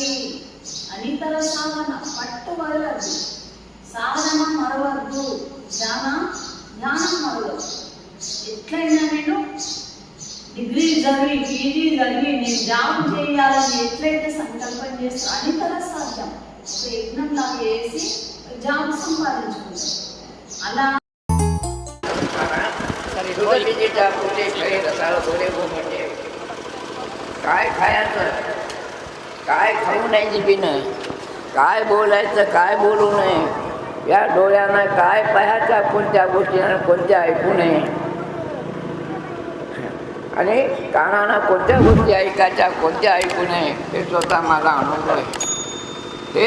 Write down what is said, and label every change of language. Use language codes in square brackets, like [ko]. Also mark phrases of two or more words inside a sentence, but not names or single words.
[te] అనితర సాధన పట్టు వదలద్దు, సాధన మరవద్దు, ధ్యానం మరవద్దు. ఎట్లయినా నేను డిగ్రీ చదివి పీజీ చదివి నేను జాబ్ చేయాలని ఎట్లయితే సంకల్పం చేస్తా అనితర సాధ్యం ఒక యజ్ఞం లాగా వేసి జాబ్ సంపాదించుకుంటాం. అలా [mr] काय खायचं, काय खाऊ नाही पिणं, काय बोलायचं, काय बोलू नये, या डोळ्यांना काय पाहायच्या, कोणत्या गोष्टींना कोणत्या ऐकू नये, आणि कानानं कोणत्या गोष्टी ऐकायच्या, कोणत्या ऐकू नये, हे स्वतः माझा अनुभव आहे.